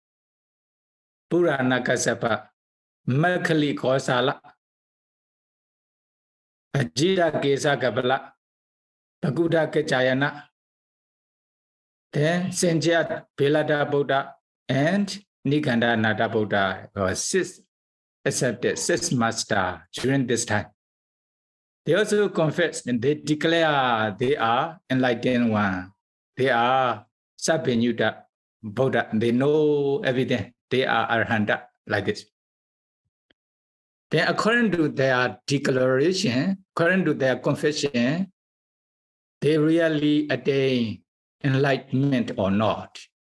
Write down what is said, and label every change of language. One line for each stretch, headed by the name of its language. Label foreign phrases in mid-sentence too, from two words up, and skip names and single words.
English: Makali Kosala, Ajita Kesa Kapala, Paguda Kechayana, then Senjat Pilada Buddha and Nikanda Nada Buddha, or six master during this time. They also confess and they declare they are enlightened one. They are Sabhinyuta Buddha. They know everything. They are Arhanta, like this. Then according to their declaration, according to their confession, they really attain enlightenment or not.